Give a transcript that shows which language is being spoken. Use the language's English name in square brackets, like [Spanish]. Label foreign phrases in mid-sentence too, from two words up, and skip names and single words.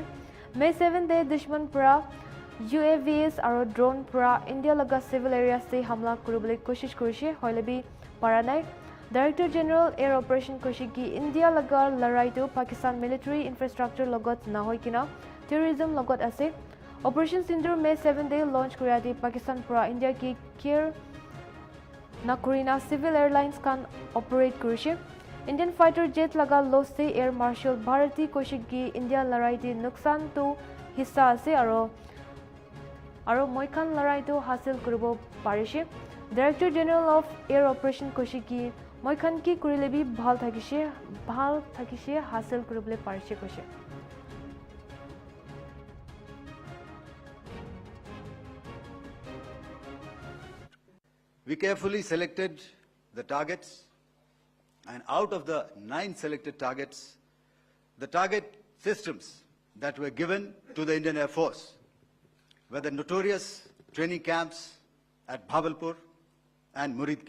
[Naga Pidgin] May 7 day dushman pra UAVs aro drone pra India laga [English] civil areas [Naga Pidgin] te hamla kuribole koshish kurishe hoilebi paranai. Director General Air Operation koshiki India laga larai to Pakistan [English] military infrastructure [Naga Pidgin] logot nahoi kina terrorism logot ase. Operation Sindur May 7 day launch kuriati Pakistan pra India ki care nakurina [English] civil airlines [Naga Pidgin] kan operate kurishe. [English] Indian fighter jet [Naga Pidgin] laga loss se Air Marshal Bharati koshiki India larai te nuksan to hissa ase aro moikan larai to hasil kuribo parishe. Director General of Air Operation koshiki মই খান কি কৰিলে বি ভাল থাকিছে হাসিল কৰিবলৈ পাৰিছে কৈছে [English] We carefully selected the targets, and out of the 9 selected targets, the target systems that were given to the Indian Air Force were the notorious training camps at Bhavalpur and Muridke.